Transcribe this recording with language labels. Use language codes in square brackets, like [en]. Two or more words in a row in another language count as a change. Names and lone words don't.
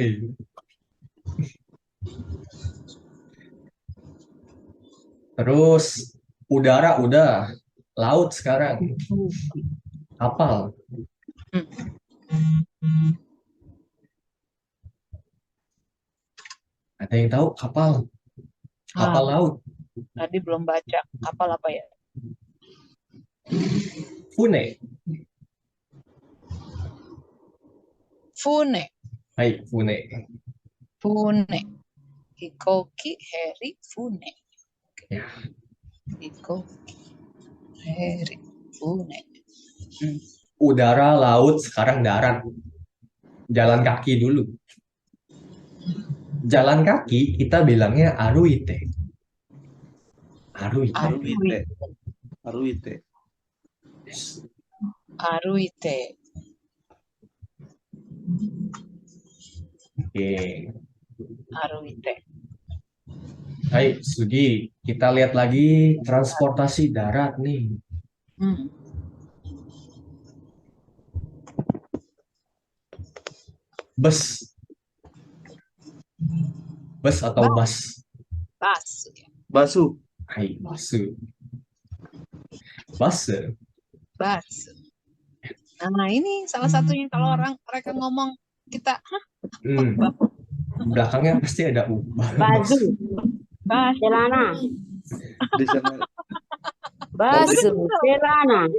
[id] Terus udara udah, laut sekarang, kapal. Ada yang tahu kapal? Kapal laut. Tadi belum baca. Kapal apa ya? [ja] Fune. Fune. Hai, Fune. Fune. Hikoki, Harry, Fune. [id] Ya. [ja] Hikoki, Harry, Fune. [id] Udara, laut, sekarang darat. Jalan kaki dulu. Jalan kaki kita bilangnya aruite. [ja] Aruite. Aruite. Aruite. Aruite. [id] Oke. [ja] Aruite. [id] Hai, Sugi, kita lihat lagi transportasi darat nih. Bus. Bus atau bus? Bus. [ja] Basu. Hai, basu. [id] Bus. Bus. Nah, ini salah satunya kalau mereka ngomong kita, Belakangnya pasti ada U. Baju. Bus. Celana. Di sana. Baju. Celana.